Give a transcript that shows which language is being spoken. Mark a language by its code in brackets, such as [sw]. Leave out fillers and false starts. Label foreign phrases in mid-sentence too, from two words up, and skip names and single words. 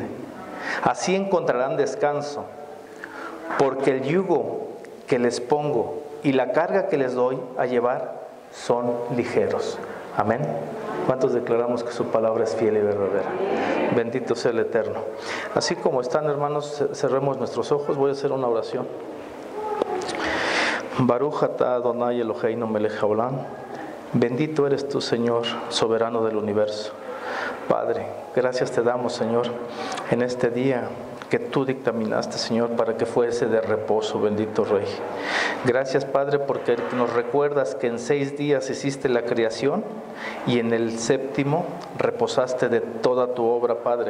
[es] Así encontrarán descanso, porque el yugo que les pongo y la carga que les doy a llevar son ligeros. Amén. ¿Cuántos declaramos que su palabra es fiel y verdadera? Bendito sea el Eterno. Así como están, hermanos, cerremos nuestros ojos. Voy a hacer una oración. [he] ברוך אתה אדוני אלוהינו מלך העולם. [es] Bendito eres tú, Señor, soberano del universo. Padre, gracias te damos, Señor, en este día que tú dictaminaste, Señor, para que fuese de reposo, bendito Rey. Gracias, Padre, porque nos recuerdas que en 6 días hiciste la creación y en el 7º reposaste de toda tu obra, Padre.